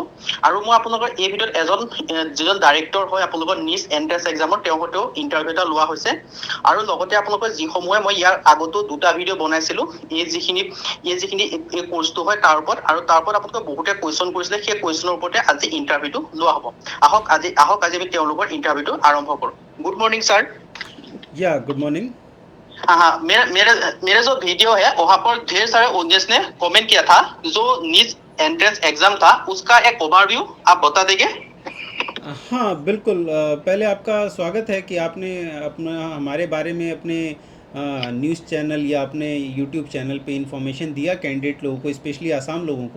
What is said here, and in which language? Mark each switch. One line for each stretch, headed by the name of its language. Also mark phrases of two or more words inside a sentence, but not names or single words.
Assamese: আৰু মই আপোনালোকৰ এই ভিডিঅ'ত যিজন ডাইৰেক্টৰ হয় আপোনালোকৰ নিজ
English: entrance exam,
Assamese: তেওঁৰ সৈতেও ইণ্টাৰভিউ এটা লোৱা হৈছে। আৰু লগতে আপোনালোকৰ যিসমূহে মই ইয়াৰ আগতো দুটা ভিডিঅ' বনাইছিলো, এই যিখিনি এই কোৰ্চটো হয় তাৰ ওপৰত, আৰু তাৰ ওপৰত আপোনালোকে বহুতে কুৱেশ্যন কৰিছিলে, সেই কুৱেশ্যনৰ ওপৰতে আজি ইণ্টাৰভিউটো লোৱা হ'ব। আহক আজি আমি তেওঁলোকৰ ইণ্টাৰভিউটো আৰম্ভ কৰোঁ।
English: good morning sir. या good morning.
Hindi: हाँ हाँ, मेरा जो वीडियो है वहाँ पर ढेर सारे ऑडियंस ने कमेंट किया था, जो
English: NEET entrance exam
Hindi: था उसका एक ओवरव्यू आप बता देंगे। हाँ बिल्कुल, पहले आपका स्वागत है कि आपने अपना हमारे बारे में अपने
English: news channel
Hindi: या अपने
English: YouTube channel
Hindi: पे इंफॉर्मेशन दिया कैंडिडेट लोगों को, स्पेशली आसाम लोगों को।